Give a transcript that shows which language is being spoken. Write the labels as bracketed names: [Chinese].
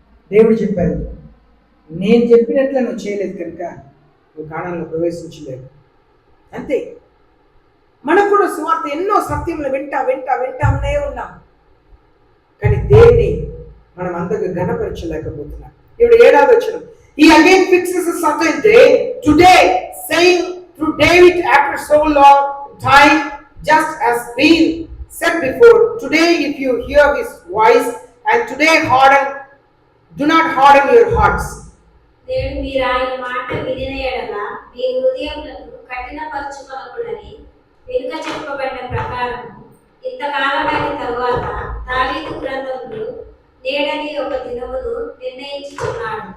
[Telugu] దేవుడు చెప్పారు, నేను చెప్పినట్లు నువ్వు చేయలేదు కనుక నువ్వు కానాన్లో ప్రవేశించలేదు. అంతే. మనకు కూడా సువార్త ఎన్నో సత్యములు వింటానే ఉన్నాం, కానీ దేవుని మనం అంతగా గణపరచలేకపోతున్నాం. ఇప్పుడు 7వ వచనం, [English] He again fixes a certain day, today, saying through David after so long time, just as been said before, today if you hear his voice, and today do not harden your hearts. [Telugu] దేవుడు మీరు ఆయన మాట వినిన యెడల మీ హృదయములను కఠినపరచుకొనకుడని వెనుక చెప్పబడిన ప్రకారం ఇంతకాలమైన తరువాత దావీదు గ్రంథంలో నేడని ఒక దినమును నిర్ణయించుచున్నాడు.